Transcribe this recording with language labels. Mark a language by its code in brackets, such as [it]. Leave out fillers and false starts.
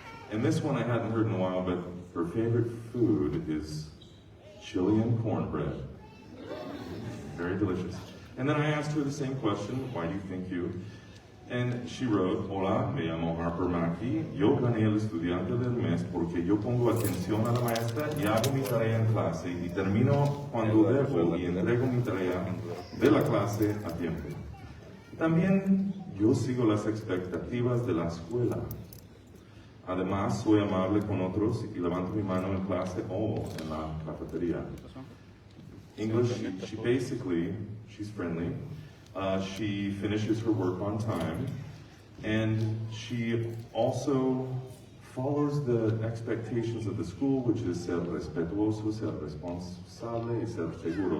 [en] And this one I hadn't heard in a while, but her favorite food is Chilean cornbread. Very delicious. And then I asked her the same question, why do you think you? And she wrote, [es] hola, me llamo Harper Mackey. Yo gané el estudiante del mes porque yo pongo atención a la maestra y hago mi tarea en clase y termino cuando debo y entrego mi tarea de la clase a tiempo. También yo sigo las expectativas de la escuela. Además, soy amable con otros y levanto mi mano en clase o en la cafetería. [en] English, she basically, she's friendly. She finishes her work on time. And she also follows the expectations of the school, which is [es] ser respetuoso, ser responsable, y ser seguro.